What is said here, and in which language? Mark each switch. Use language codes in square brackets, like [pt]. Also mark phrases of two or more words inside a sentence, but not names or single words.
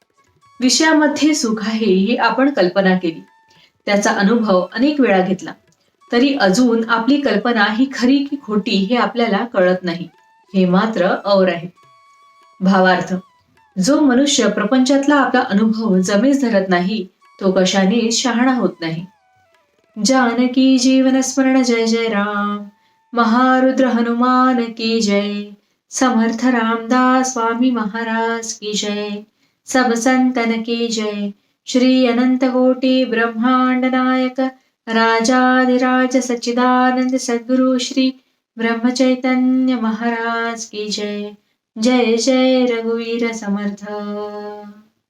[mr] विषयामध्ये सुख आहे ही आपण कल्पना केली, त्याचा अनुभव अनेक वेळा घेतला, तरी अजून आपली कल्पना ही खरी की खोटी हे आपल्याला कळत नाही. हे मात्र और आहे. भावार्थ: जो मनुष्य प्रपंचातला आपला अनुभव जमेस धरत नाही तो कशाने शहाणा होत नाही. जानकी जीवन स्मरण जय जय राम. [hi] महारुद्र हनुमान की जय. समर्थ रामदास स्वामी महाराज की जय. सब संतन की जय. श्री अनंत कोटि ब्रह्मांड नायक राजाधिराज सच्चिदानंद सद्गुरु श्री ब्रह्म चैतन्य महाराज की जय. [mr] जय जय रघुवीर समर्थ.